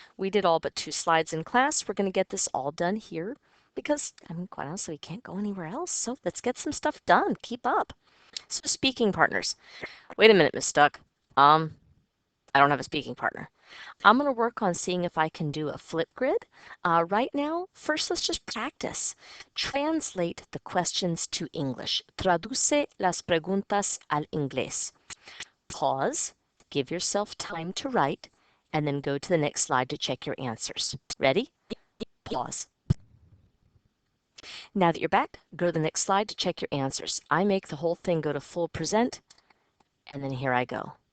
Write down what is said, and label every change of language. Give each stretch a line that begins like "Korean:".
English: We did all but 2 slides in class. We're going to get this all done here because, quite honestly, we can't go anywhere else. So let's get some stuff done. Keep up. So speaking partners. Wait a minute, Miss Stuck. I don't have a speaking partner. I'm going to work on seeing if I can do a flip grid. Right now, first let's just practice. Translate the questions to English.
Spanish: Traduce las preguntas al inglés.
English: Pause, give yourself time to write, and then go to the next slide to check your answers. Ready? Pause. Now that you're back, go to the next slide to check your answers. I make the whole thing go to full present, and then here I go.